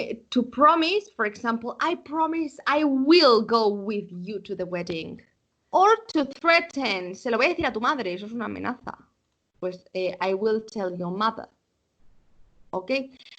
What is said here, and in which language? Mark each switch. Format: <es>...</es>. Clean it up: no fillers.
<en>To promise, for example, I promise I will go with you to the wedding. Or to threaten,</en> <es>se lo voy a decir a tu madre, eso es una amenaza.</es> <en>Pues I will tell your mother. Okay?</en>